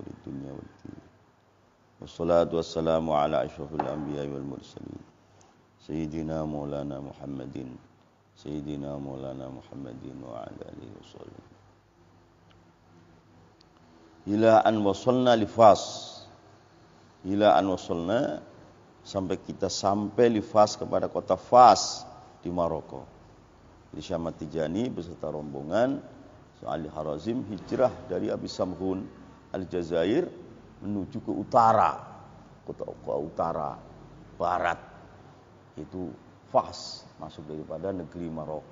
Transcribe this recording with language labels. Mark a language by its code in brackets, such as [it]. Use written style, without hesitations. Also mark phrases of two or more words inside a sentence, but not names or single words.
[ar] الدنيا والدين. والصلاة والسلام على أشرف الأنبياء والمرسلين. سيدنا مولانا محمد وعلى آله وسلم. إلى أن وصلنا لفاس. إلى أن وصلنا [id] sampai kita sampai li Fas kepada kota Fas di Maroko. Jadi Syekh Ahmad Tijani beserta rombongan Ali Harazim hijrah dari Abi Samhun Aljazair menuju ke utara, ke utara barat, itu Fas, masuk daripada negeri Maroko.